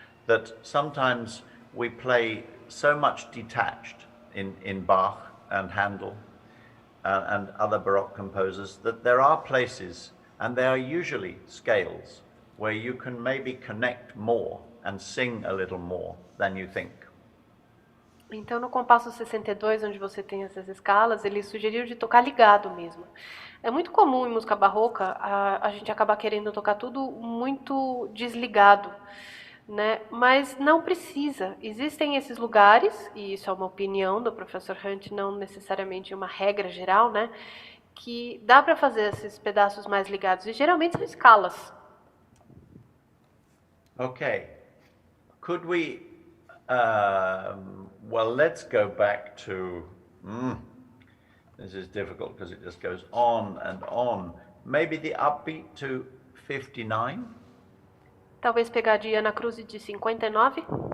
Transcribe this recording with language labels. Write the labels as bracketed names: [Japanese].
[English] That sometimes we play so much detached in Bach and Handel and other Baroque composers that there are places, and there are usually scales, where you can maybe connect more and sing a little more than you think. [Portuguese] Então, no compasso 62, onde você tem essas escalas, ele sugeriu de tocar ligado mesmo. É muito comum em música barroca a gente acabar querendo tocar tudo muito desligado, né? Mas não precisa. Existem esses lugares, e isso é uma opinião do professor Hunt, não necessariamente uma regra geral, né? Que dá para fazer esses pedaços mais ligados, e geralmente são escalas. [English] Okay. Could we, well, let's go back to, this is difficult because it just goes on and on. Maybe the upbeat to 59? [Portuguese] Talvez pegar de Ana Cruz de 59?